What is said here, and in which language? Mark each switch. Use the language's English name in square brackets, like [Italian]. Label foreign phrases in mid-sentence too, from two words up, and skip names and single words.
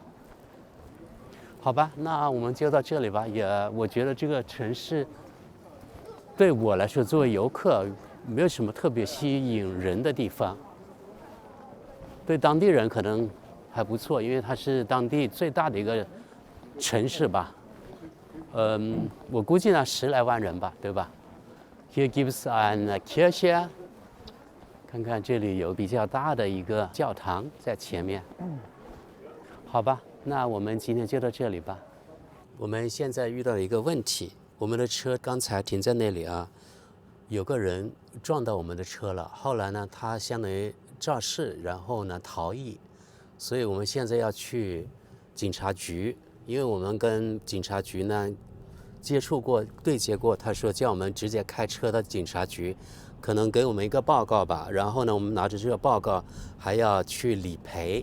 [Chinese] 好吧，那我们就到这里吧。我觉得这个城市对我来说，作为游客没有什么特别吸引人的地方。对当地人可能还不错，因为它是当地最大的一个城市吧。我估计呢10来万人吧，对吧 ？ [German] Hier gibt es eine Kirche。 [Chinese] 看看这里有比较大的一个教堂在前面。好吧，那我们今天就到这里吧。我们现在遇到了一个问题，我们的车刚才停在那里啊，有个人撞到我们的车了，后来呢，他相当于肇事，然后呢逃逸，所以我们现在要去警察局，因为我们跟警察局呢接触过、对接过，他说叫我们直接开车到警察局，可能给我们一个报告吧，然后呢，我们拿着这个报告还要去理赔。